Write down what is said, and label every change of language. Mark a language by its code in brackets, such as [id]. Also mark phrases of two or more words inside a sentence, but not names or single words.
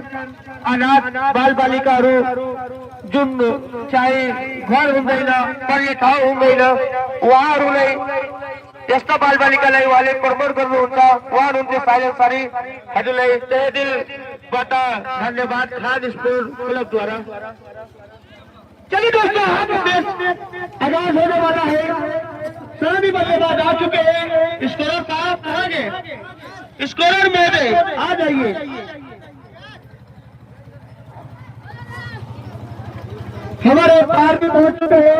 [ne] अनाथ बालबालिकाहरू जुन चाहिँ घर हुँदैन, पढ्ने ठाउँ हुँदैन, उहाँहरूलाई यस्ता बालबालिकालाई उहाँले प्रमोट गर्नुहुन्छ। उहाँ हुनुहुन्थ्यो साहिल अन्सारी। हजुरलाई तहे दिलबाट धन्यवाद खानी स्पोर्ट क्लबद्वारा। [hi] चलिए दोस्तों, हम मैच आगाज होने वाला है। सभी बल्लेबाज आ चुके हैं। स्कोरर साहब कहाँ गए? स्कोरर महोदय आ जाइए। हमारे पार भी पहुंच चुके हैं।